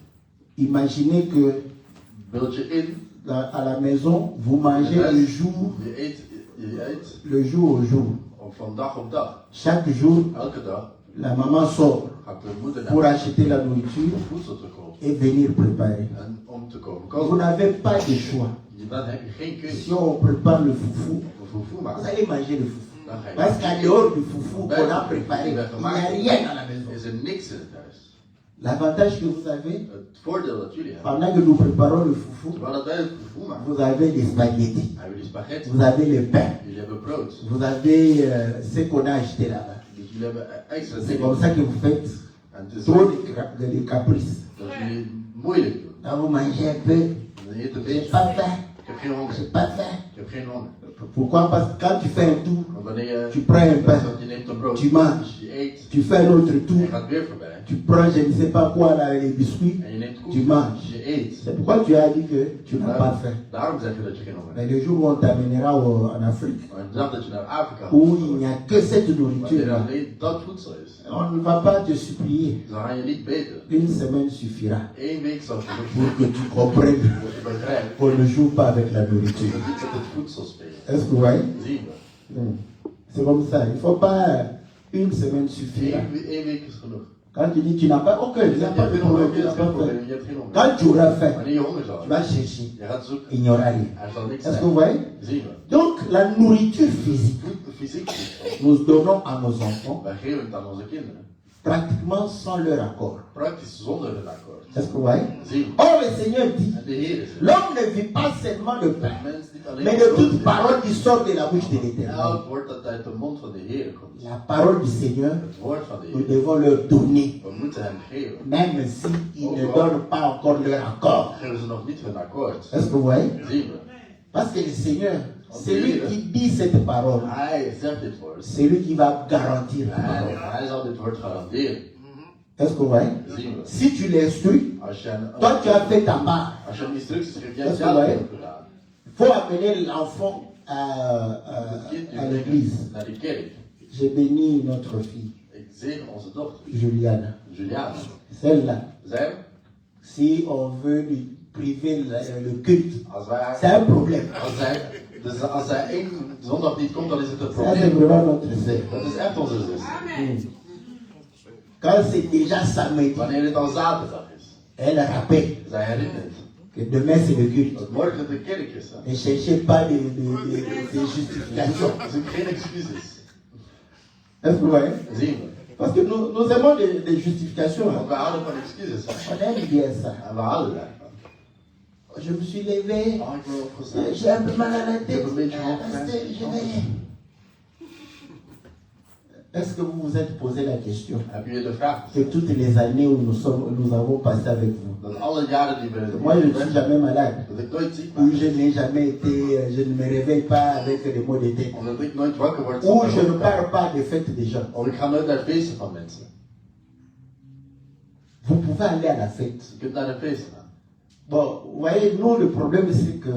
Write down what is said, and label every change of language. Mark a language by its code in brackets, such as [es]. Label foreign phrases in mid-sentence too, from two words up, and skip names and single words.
[fr] Imaginez que [nl] Beeld je in, [fr] à la maison, vous mangez le jour, [nl] je eet [fr] le jour au jour. [nl] van dag op dag. [fr] Chaque jour, [nl] Elke dag [fr] la maman sort [nl] gaat de moeder [fr] pour [nl] naar [fr] acheter la nourriture [nl] om voedsel te kopen. [fr] et venir préparer. [nl] En om te komen [fr] Vous [nl] koken. [fr] n'avez pas de choix. [nl] Dan heb je geen [fr] Si [nl] keuze. [fr] on prépare le foufou, [nl] Om fufu [fr] vous [nl] maken. [fr] allez manger le foufou. [nl] Dan ga je. [fr] Parce qu'à dehors du foufou qu'on a préparé, il n'y a rien dans la maison. [nl] Is er niks in het huis. [fr] L'avantage que vous avez, [nl] Het voordeel dat jullie hebben. [fr] pendant que nous préparons le foufou, [nl] Terwijl dat wij het fufu maken, [fr] vous avez des spaghettis, [nl] hebben jullie spaghetti. [fr] vous avez le pain, [nl] Jullie hebben brood. [fr] vous avez ce qu'on a acheté là-bas. [nl] Dus jullie hebben extra [fr] C'est [nl] dingen. [fr] comme ça que vous faites [nl] En het is [fr] trop [nl] zo [fr] de caprices. [nl] dat jullie moeilijk doen. [fr] Quand vous mangez un peu, [nl] Dan eet een [fr] j'ai [nl] beetje. [fr] pas faim, [nl] Ik heb geen honger. [fr] j'ai pas faim. [nl] Ik heb geen honger. [fr] Pourquoi? Parce que quand tu fais un tour, [nl] Want wanneer je, [fr] tu prends un pain, [nl] je neemt een brood, [fr] tu manges, [nl] je eet, [fr] tu fais un autre [nl] en je [fr] tour, [nl] gaat weer voorbij. [fr] tu prends je ne sais pas quoi là, les biscuits, [nl] En je neemt [fr] tu [nl] koek, [fr] manges. [nl] je eet. [fr] C'est pourquoi tu as dit que tu n'as pas faim. [nl] Daarom zeg je dat je geen honger [fr] Mais [nl] hebt. [fr] le jour où on t'amènera en Afrique, [nl] Maar de dag dat je naar Afrika [fr] où [nl] gaat, [fr] il n'y a que cette [nl] wanneer [fr] nourriture [nl] er [fr] là, [nl] alleen dat voedsel is, [fr] on ne va pas te supplier. [nl] dan ga je niet beter. [fr] Une semaine suffira [nl] 1 week zal je [fr] pour que tu comprennes [nl] dat je begrijpt [fr] qu'on ne joue pas avec la [nl] dat [fr] nourriture. [nl] we niet met het voedsel spelen. [fr] Est-ce que vous voyez? [nl] Zien we. [fr] C'est comme ça. Il ne faut pas une semaine suffira. [nl] 1 week is genoeg. [fr] Quand tu dis tu n'as pas, ok, [nl] Je [fr] tu n'as [nl] hebt [fr] pas de [nl] geen honger, [fr] problème, tu [nl] je [fr] n'as [nl] hebt geen [fr] pas faim. [nl] probleem, je hebt geen honger. [fr] Quand tu auras faim, [nl] Wanneer je honger zal [fr] tu vas [nl] hebben, [fr] chercher. [nl] je gaat zoeken, [fr] Il n'y aura rien. [nl] er zal niks [fr] Est-ce que vous [nl] zijn. [fr] voyez? [nl] Zien we. [fr] Donc, la nourriture physique, [nl] Fysiek voedsel. [fr] nous donnons à nos enfants [nl] Wij geven het aan onze kinderen. [fr] pratiquement sans leur accord. [nl] Praktisch zonder een akkoord. [fr] Est-ce que vous voyez? [nl] Zien we. [fr] Or, le Seigneur dit, [nl] En de Heer is er. [fr] l'homme ne vit pas seulement de pain, [nl] Mens niet alleen [fr] mais de [nl] brood [fr] toute [nl] eten. [fr] parole qui sort de la bouche de l'Éternel. [nl] Elk woord dat uit de mond van de Heer komt. [fr] La parole du Seigneur, [nl] Het woord van de [fr] nous [nl] Heer. [fr] devons leur donner, [nl] We moeten hem geven. [fr] même s'ils ne donnent pas encore leur accord. [nl] Geven ze nog niet hun akkoord. [fr] Est-ce que vous voyez? [nl] Zien we. [fr] Parce que le Seigneur, c'est lui qui dit cette parole. [nl] Hij zegt dit woord. [fr] C'est lui qui va garantir la [nl] En [fr] parole. [nl] hij zal dit woord garanderen. [fr] Est-ce que vous voyez? [nl] Zien we. [fr] Si tu l'instruis, [nl] Als je een, [fr] toi tu as fait ta part. [nl] als je een instructies geeft, jij Dat hebt is jouw waar, deel hè? gedaan. [fr] Il faut amener l'enfant [nl] Het kind [fr] à [nl] nu [fr] l'église. [nl] brengen naar de kerk. [fr] J'ai béni notre fille, [nl] Ik zegen onze dochter, Juliana. Juliana. [fr] Celle-là, [nl] Zij, [fr] si on veut lui priver le culte, [nl] als wij [fr] c'est un problème. [nl] als zij één zondag niet komt, dan is het een [fr] Ça, c'est [nl] probleem. [fr] vraiment notre sœur. [nl] Dat is echt onze zus. [fr] Quand c'est déjà samedi, [nl] Wanneer het al zaterdag is, [fr] elle rappelle [nl] zij herinnert [fr] que demain c'est le culte. [nl] dat morgen de kerk is. Hè? [fr] Ne cherchez pas de justification. [nl] Zoek geen excuses. [fr] Est-ce que vous voyez? [nl] Zien we. [fr] Parce que nous aimons des justifications. [nl] Want [fr] Hein. [nl] we houden van excuses. Hè? [fr] On aime bien ça. [nl] En we houden daarvan. [fr] Je me suis levé, [nl] Oh, ik ben opgestaan. [fr] j'ai un peu mal à la [nl] Ik heb [fr] tête. [nl] een beetje hoofdpijn. [fr] Je vais. Est-ce que vous vous êtes posé la question [nl] Heb je je de vraag [fr] que [nl] gesteld? [fr] toutes les années où nous avons passé avec vous, [nl] Dat alle jaren die we [fr] moi je ne suis jamais malade, [nl] dat ik nooit ziek [fr] où [nl] ben. [fr] je n'ai jamais été, je ne me réveille pas avec des maux de tête, [nl] Omdat ik nooit wakker word. [fr] où [nl] zonder [fr] je ne [nl] hoofdpijn. [fr] parle pas des fêtes des gens. [nl] Of ik ga nooit naar feesten van mensen. [fr] Vous pouvez aller à la fête, [nl] Je kunt naar de feesten gaan. [fr] Bon, vous voyez, nous, le problème, c'est que